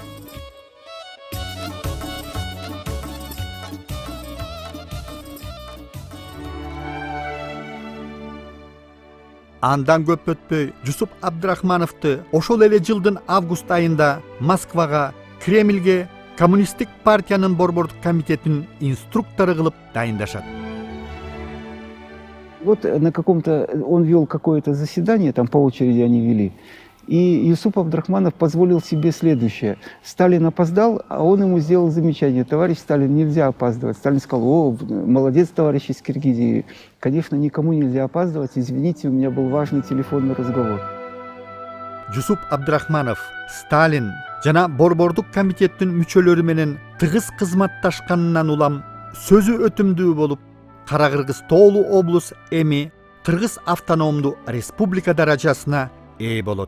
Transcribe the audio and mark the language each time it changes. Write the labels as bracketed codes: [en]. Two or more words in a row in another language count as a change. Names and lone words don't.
[ky] Андан көп өтпөй Жусуп Абдрахмановду ошол эле жылдын август айында Москвага, Кремльге Коммунисттик партиянын борбордук комитетинин инструктору кылып дайындашат. [ru] Вот на каком-то, он вел какое-то заседание, там по очереди они вели, и Юсуп Абдрахманов позволил себе следующее. Сталин опоздал, а он ему сделал замечание: товарищ Сталин, нельзя опаздывать. Сталин сказал: о, молодец, товарищ из Киргизии, конечно, никому нельзя опаздывать, извините, у меня был важный телефонный разговор. [ky] Жусуп Абдрахманов, Сталин жана борбордук комитеттин мүчөлөрү менен тыгыз кызматташканынан улам сөзү өтүмдүү болуп, Кара Кыргыз Тоолу облус эми Кыргыз автономдуу республика даражасына ээ болот.